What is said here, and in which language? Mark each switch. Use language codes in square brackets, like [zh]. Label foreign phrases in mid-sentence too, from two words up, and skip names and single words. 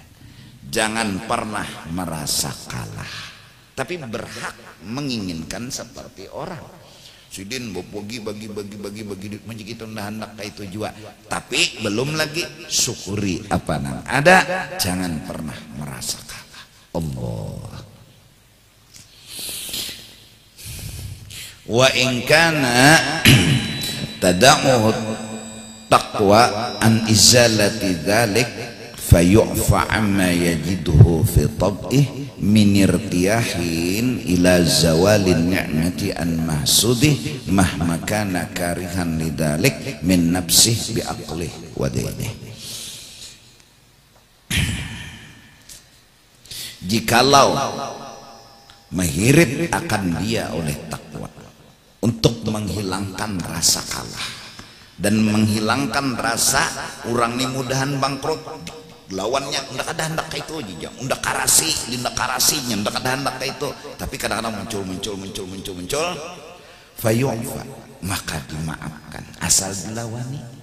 [bjn] Jangan pernah merasa kalah, tapi berhak menginginkan seperti orang. Sidin bagi menjadi kita hendak itu juga, tapi belum lagi syukuri apa yang ada. Jangan pernah merasa kalah. Allah. [ar] وإن كان تدعوه التقوى عن إزالة ذلك فيعفى عما يجده في طبعه من ارتياح إلى زوال النعمة عن محسوده مهما كان كارها لذلك من نفسه بعقله ودينه. [bjn] Jikalau mengirit akan dia oleh takwa untuk menghilangkan rasa kalah dan menghilangkan rasa orang ini mudahan bangkrut, lawannya ndak ada hendak itu aja, ndak karasinya ndak ada hendak itu, tapi kadang-kadang muncul fayu'fa, maka dimaafkan asal dilawani.